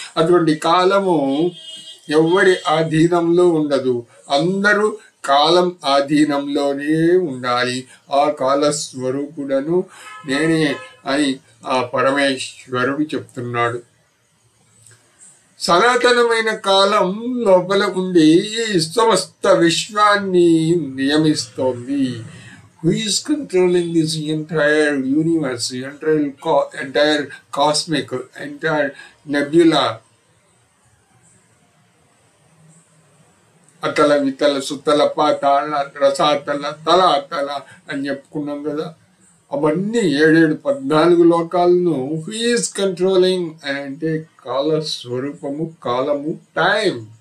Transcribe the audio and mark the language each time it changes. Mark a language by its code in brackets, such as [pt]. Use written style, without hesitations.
[te] అటువంటి కాలము ఎవరి ఆధీనంలో ఉండదు, అందరూ కాలం ఆధీనంలోనే ఉండాలి. ఆ కాల స్వరూపుడను నేనే అని ఆ పరమేశ్వరుడు చెప్తున్నాడు. సనాతనమైన కాలం లోపల ఉండి సమస్త విశ్వాన్ని నియమిస్తోంది. [en] Who is controlling this entire universe, entire cosmic, entire nebula? [te] అతల వితల సుతల పాతాళ రసాతల తలాతల అని చెప్పుకున్నాం కదా. అవన్నీ 7 14 లోకాలను [en] who is controlling [te] అని అంటే కాల స్వరూపము, కాలము, టైం.